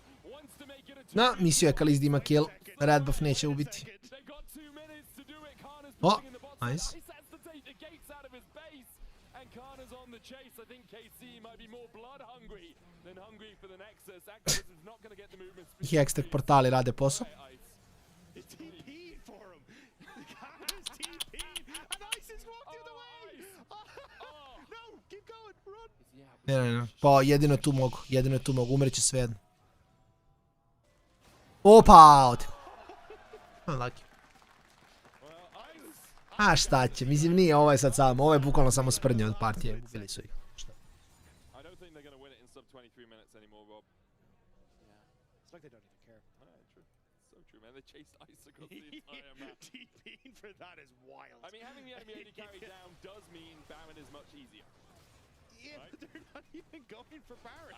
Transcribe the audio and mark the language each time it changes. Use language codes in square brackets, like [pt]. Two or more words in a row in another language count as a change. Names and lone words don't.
[sr] Na, mislio je Kaliz da ima kill. [en] Red buff [sr] neće ubiti. [en] Oh, nice. That's to take the gates out of his base. And Kana's on the chase. I think KC might be more blood hungry than hungry for the Nexus. Activists is not going to get the movement speed. [sr] Hextech portali rade posao. [en] He TP'd for him. Kana's TP'd. And Ice has walked the other way. No, keep going. Run. [sr] Ne. Pa jedino je tu mogu. Umreće svejedno. Opa, ovdje. [en] Unlucky. [sr] A šta će, mislim nije ovo je sad samo, ovo je bukvalno samo sprdnje od partije, bili su ih. Šta? [en] I don't think they're going to win it in sub 23 minutes anymore, Rob. Yeah. It's like they don't even care. True. So true, man. They chased Ice across the entire map. TPing for that is wild. I mean, having the enemy AD carry down does mean Baron is much easier. Yeah, right? But they're not even going for Baron.